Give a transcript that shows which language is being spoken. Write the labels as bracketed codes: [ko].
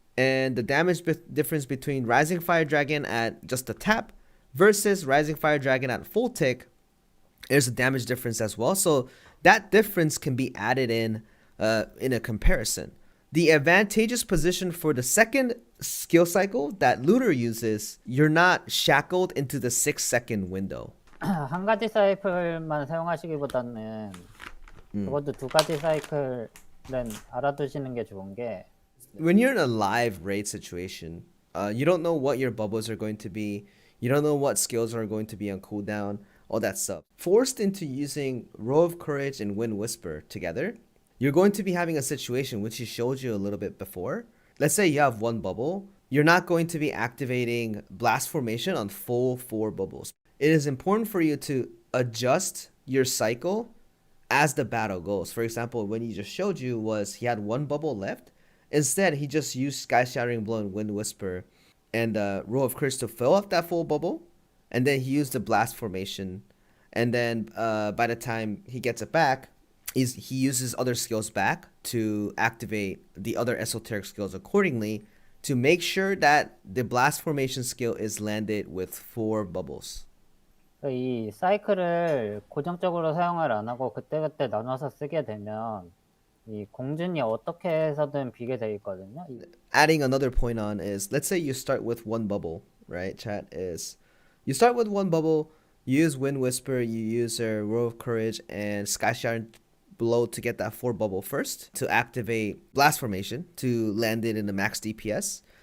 [en] And the damage difference between Rising Fire Dragon at just a tap versus Rising Fire Dragon at full tick, there's a damage difference as well. So that difference can be added in a comparison. The advantageous position for the second skill cycle that Looter uses, you're not shackled into the 6-second window. [ko] 한 가지 사이클만 사용하시기보다는 적어도 두 가지 사이클은 알아두시는 게 좋은 게 [en] When you're in a live raid situation, you don't know what your bubbles are going to be. You don't know what skills are going to be on cooldown, all that stuff. Forced into using Roar of Courage and Wind Whisper together, you're going to be having a situation which he showed you a little bit before. Let's say you have one bubble. You're not going to be activating Blast Formation on full 4 bubbles. It is important for you to adjust your cycle as the battle goes. For example, when he just showed you was he had one bubble left. Instead, he just used Sky Shattering Blow and Wind Whisper and Roar of Curse to fill up that full bubble. And then he used the Blast Formation. And then by the time he gets it back, he uses other skills back to activate the other esoteric skills accordingly to make sure that the Blast Formation skill is landed with 4 bubbles. [ko] 이 사이클을 고정적으로 사용을 안 하고 그때그때 나눠서 쓰게 되면 이 공준이 어떻게 해서든 비게 돼 있거든요. [en] Adding another point on is, let's say you start with one bubble, right? Chat is, you start with one bubble, you use Wind Whisper, you use Roar of Courage and Sky Shattering Blow to get that 4 bubble first, to activate Blast Formation, to land it in the max DPS.